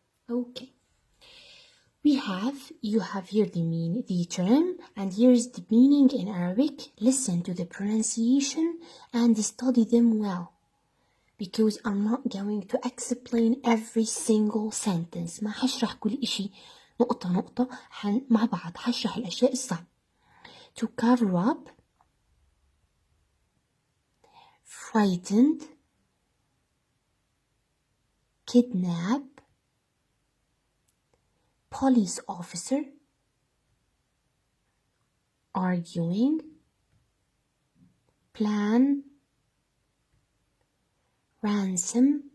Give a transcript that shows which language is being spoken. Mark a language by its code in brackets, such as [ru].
[en] Okay. You have here the term, and here's the meaning in Arabic. Listen to the pronunciation and study them well, because I'm not going to explain every single sentence. [ar] ما هشرح كل إشي نقطة نقطة مع بعض. هشرح الأشياء الصعبة. [en] To cover up, frightened, kidnap, police officer, arguing, plan, ransom,